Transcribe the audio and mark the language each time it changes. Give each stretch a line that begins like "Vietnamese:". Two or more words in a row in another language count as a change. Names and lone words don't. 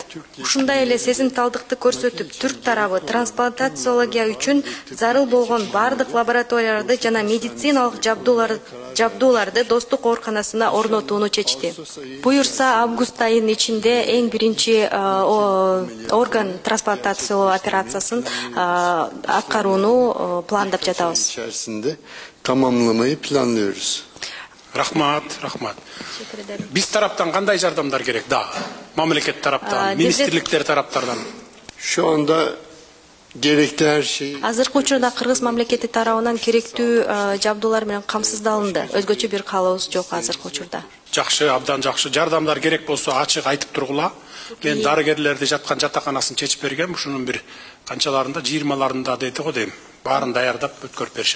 Kyrgyz: Ушундай эле сезимталдыкты көрсөтүп, түрк тарабы трансплантациология үчүн зарыл болгон бардык лабораторияларды жана медициналык жабдууларды достук ооруканасына орнотууну чечти. Буюрса, август айынын ичинде эң биринчи орган трансплантациялоо операциясын аткарууну пландап жатабыз.
Turkish: Tamamlamayı planlıyoruz.
Kyrgyz: Рахмат. Биз тараптан кандай жардамдар керек? Да, мамлекет тараптан, министрликтер тараптардан.
Turkish: Şu anda gerekli her şey.
Kyrgyz: Азыркы учурда Кыргыз мамлекети тарабынан керектүү жабдуулар менен камсыздалынды. Өзгөчө бир каалообуз жок азыркы учурда. Жакшы, абдан жакшы. Жардамдар керек болсо ачык айтып тургула. Мен дарыгерлерди жаткан жатаканасын чечип бергем. Ушунун бир канчаларында, 20-ларында деди го дейм. Баарын даярдап өткөрүп беришет.